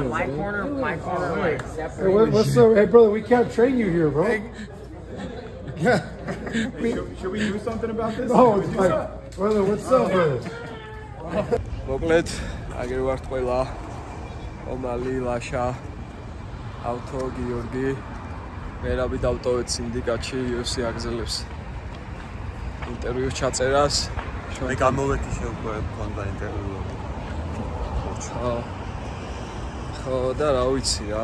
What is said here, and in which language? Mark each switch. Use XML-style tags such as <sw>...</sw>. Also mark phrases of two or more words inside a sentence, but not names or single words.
<en>My corner, like separate. Hey, what's up? Hey, brother, we can't train you here, bro. Yeah. Should we do something about this? Oh, it's like, brother, what's up, brother?</en> <ka>მოკლედ აგერ ვართ ყველა ომალი, ლაშა, ავთო, გიორგი. მერაბი დავტოვეთ სინდიკატში UFC აგზელებს ინტერვიუს ჩაწერას. მე გამოვედი შეუკვე მქონდა ინტერვიუ. ხო და რა ვიცი რა.</ka>